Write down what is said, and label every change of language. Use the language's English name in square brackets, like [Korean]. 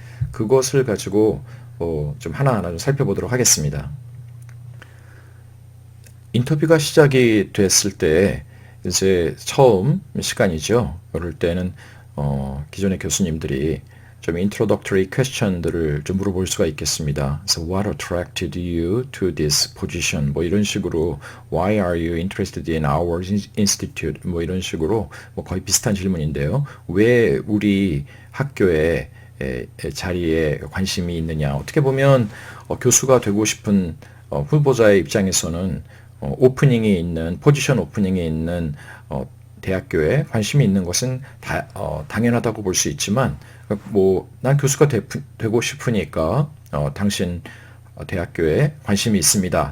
[Korean] 그것을 가지고 좀 하나하나 좀 살펴보도록 하겠습니다. 인터뷰가 시작이 됐을 때 이제 처음 시간이죠. 그럴 때는 기존의 교수님들이 좀 [English] introductory question [Korean] 들을 좀 물어볼 수가 있겠습니다. 그래서 [English] what attracted you to this position? [Korean] 뭐 이런 식으로 [English] why are you interested in our institute? [Korean] 뭐 이런 식으로 뭐 거의 비슷한 질문인데요. 왜 우리 학교에 자리에 관심이 있느냐? 어떻게 보면 교수가 되고 싶은 후보자의 입장에서는 오프닝이 있는 포지션 오프닝이 있는 대학교에 관심이 있는 것은 당연하다고 볼 수 있지만 뭐 난 교수가 되고 싶으니까 당신 대학교에 관심이 있습니다.